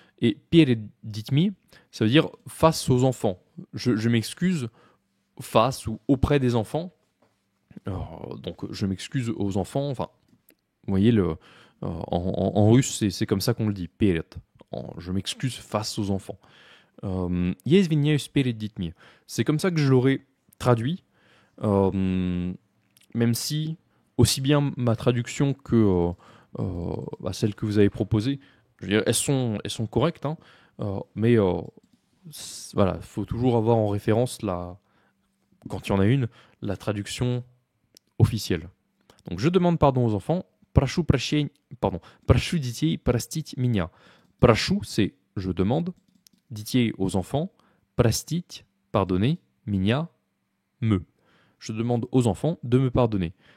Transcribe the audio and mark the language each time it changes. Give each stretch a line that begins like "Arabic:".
French: Et
Russian: перед детьми,
French: ça veut dire face aux enfants. Je m'excuse face ou auprès des enfants. Donc, je m'excuse aux enfants. Enfin, vous voyez, en russe, c'est comme ça qu'on le dit.
Russian: Перед.
French: Je m'excuse face aux enfants.
Russian: Я извиняюсь перед детьми.
French: C'est comme ça que je l'aurais traduit. Même si, aussi bien ma traduction que celle que vous avez proposée, je veux dire, elles sont correctes, hein, mais voilà, il faut toujours avoir en référence, quand il y en a une, la traduction officielle. Donc, je demande pardon aux enfants.
Russian: Прошу детей простить меня.
French: Прошу, c'est je demande. Детей aux enfants. Простить, pardonner. Меня, me. Je demande aux enfants de me pardonner.